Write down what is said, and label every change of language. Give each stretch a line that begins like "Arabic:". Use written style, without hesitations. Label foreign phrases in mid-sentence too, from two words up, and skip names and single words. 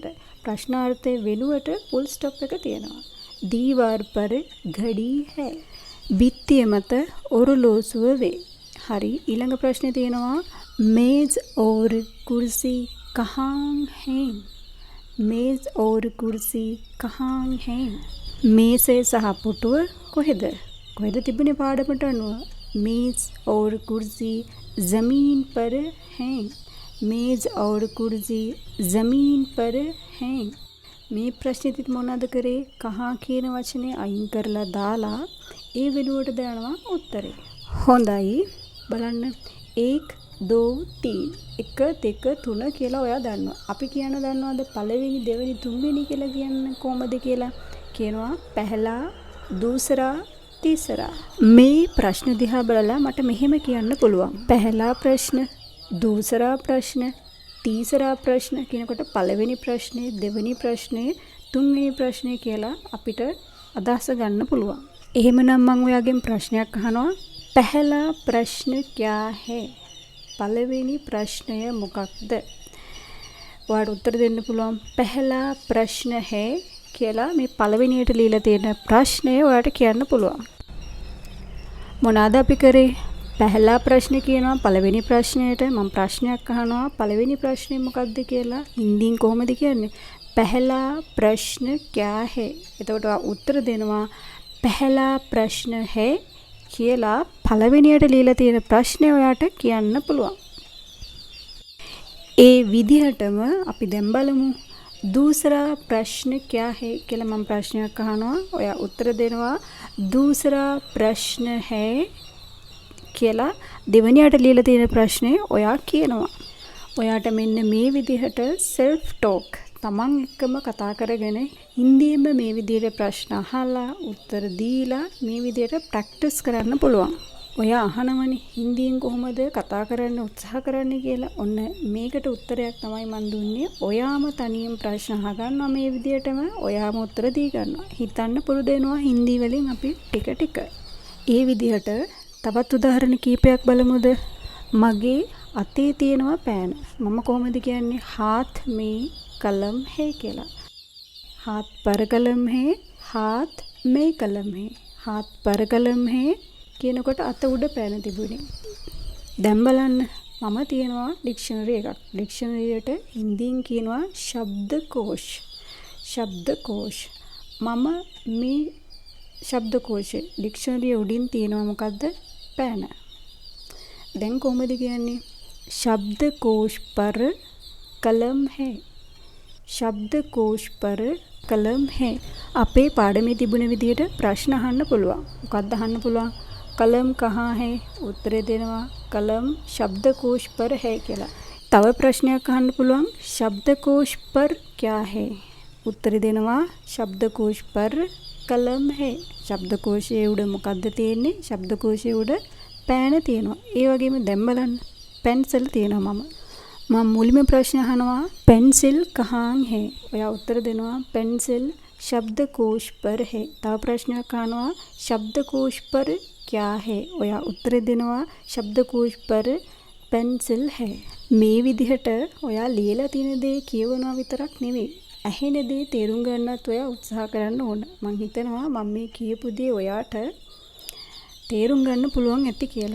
Sinhala: ප්‍රශ්නාර්ථයේ වෙනුවට full stop එක තියෙනවා.
Hindi: दीवार पर घड़ी है.
Sinhala: भित्तिය මත ඔරලෝසුව වේ. හරි. ඊළඟ ප්‍රශ්නේ තියෙනවා
Hindi: मेज और कुर्सी कहाँ है? मेज और कुर्सी कहाँ है?
Sinhala: මේසය සහ පුටුව කොහෙද? කොහෙද තිබුණේ පාඩමට අනුව?
Hindi: मेज और कुर्सी ज़मीन पर है. मेज और कुर्सी ज़मीन पर है.
Sinhala: මේ ප්‍රශ්නෙදිත් මොනවද කරේ? කහා කියන වචනේ අයින් කරලා දාලා ඒ වෙනුවට දානවා උත්තරේ. හොඳයි. බලන්න 1 2 3 1 2 3 කියලා ඔයා දන්නවා. අපි කියන දන්නවද පළවෙනි දෙවෙනි තුන්වෙනි කියලා කියන්නේ කොහමද කියලා?
Hindi: කියනවා पहला दूसरा तीसरा.
Sinhala: මේ ප්‍රශ්න දිහා බලලා මට මෙහෙම කියන්න පුළුවන්.
Hindi: पहला प्रश्न दूसरा प्रश्न तीसरा प्रश्न
Sinhala: කියනකොට පළවෙනි ප්‍රශ්නේ දෙවෙනි ප්‍රශ්නේ තුන්වෙනි ප්‍රශ්නේ කියලා අපිට අදහස ගන්න පුළුවන්. එහෙමනම් මම ඔයාගෙන් ප්‍රශ්නයක් අහනවා.
Hindi: पहला प्रश्न क्या है?
Sinhala: පළවෙනි ප්‍රශ්නය මොකක්ද? ඔයාට උත්තර දෙන්න පුළුවන්.
Hindi: पहला प्रश्न है
Sinhala: කියලා මේ පළවෙනියට ලියලා තියෙන ප්‍රශ්නය ඔයාට කියන්න පුළුවන්. මොනවාද අපි කරේ?
Hindi: पहला प्रश्न
Sinhala: කියනවා පළවෙනි ප්‍රශ්නයට. මම ප්‍රශ්නයක් අහනවා. පළවෙනි ප්‍රශ්නේ මොකක්ද කියලා හින්දියෙන් කොහොමද කියන්නේ?
Hindi: पहला प्रश्न क्या है?
Sinhala: එතකොට උත්තර දෙනවා
Hindi: पहला प्रश्न है
Sinhala: කියලා පළවෙනියට ලියලා තියෙන ප්‍රශ්නේ ඔයාට කියන්න පුළුවන්. ඒ විදිහටම අපි දැන් බලමු.
Hindi: दूसरा प्रश्न क्या है
Sinhala: කියලා මම ප්‍රශ්නයක් අහනවා. ඔයා උත්තර දෙනවා
Hindi: दूसरा प्रश्न है
Sinhala: කියලා දෙවෙනියට ලියලා තියෙන ප්‍රශ්නේ ඔයා කියනවා. ඔයාට මෙන්න මේ විදිහට
English: self talk
Sinhala: තමන් එක්කම කතා කරගෙන හින්දියෙන්ම මේ විදිහට ප්‍රශ්න අහලා උත්තර දීලා මේ විදිහට ප්‍රැක්ටිස් කරන්න පුළුවන්. ඔයා අහනවනේ හින්දියෙන් කොහොමද කතා කරන්න උත්සාහ කරන්නේ කියලා. ඔන්න මේකට උත්තරයක් තමයි මන් දුන්නේ. ඔයාම තනියෙන් ප්‍රශ්න අහගන්නවා මේ විදිහටම ඔයාම උත්තර දී ගන්නවා. හිතන්න පුරුදු වෙනවා හින්දි වලින් අපි ටික ටික. ඒ විදිහට තවත් උදාහරණ කීපයක් බලමුද? මගේ අතේ තියෙනවා පෑන. මම කොහොමද කියන්නේ?
Hindi: हाथ में कलम है කියලා. हाथ पर कलम है. हाथ में कलम है. हाथ पर कलम है
Sinhala: කියනකොට අත උඩ පෑන තිබුණේ. දැන් බලන්න මම තියනවා ඩික්ෂනරි එකක්. ඩික්ෂනරියට හින්දියෙන් කියනවා शब्दकोश. शब्दकोश. මම මේ शब्दकोशේ ඩික්ෂනරිය උඩින් තියෙනවා මොකද්ද? පෑන. දැන් කොහොමද කියන්නේ?
Hindi: शब्दकोश पर कलम है. शब्दकोश पर कलम है.
Sinhala: අපේ පාඩමේ තිබුණ විදිහට ප්‍රශ්න අහන්න පුළුවන්. මොකක්ද අහන්න පුළුවන්?
Hindi: कलम कहाँ है
Sinhala: උත්තරේ දෙනවා
Hindi: कलम शब्दकोश पर है කියලා.
Sinhala: තව ප්‍රශ්නයක් අහන්න පුළුවන්
Hindi: शब्दकोश पर क्या है
Sinhala: උත්තරේ දෙනවා
Hindi: शब्दकोश पर कलम है.
Sinhala: शब्दकोशයේ උඩ මොකද්ද තියෙන්නේ? शब्दकोशයේ උඩ පෑන තියෙනවා. ඒ වගේම දැන් බලන්න पेंसिल තියෙනවා. මම මුලින්ම ප්‍රශ්න අහනවා
Hindi: पेंसिल कहाँ है.
Sinhala: ඔයා උත්තර දෙනවා
Hindi: पेंसिल शब्दकोश पर है.
Sinhala: තව ප්‍රශ්නයක් අහනවා
Hindi: शब्दकोश पर क्या है.
Sinhala: ඔයා උත්තර දෙනවා
Hindi: शब्दकोश पर पेंसिल है.
Sinhala: මේ විදිහට ඔයා ලියලා තියෙන දේ කියවනවා විතරක් නෙවෙයි. ඇහෙන දේ තේරුම් ගන්නත් ඔයා උත්සාහ කරන්න ඕන. මම හිතනවා මම මේ කියපු දේ ඔයාට තේරුම් ගන්න පුළුවන් ඇති කියලා.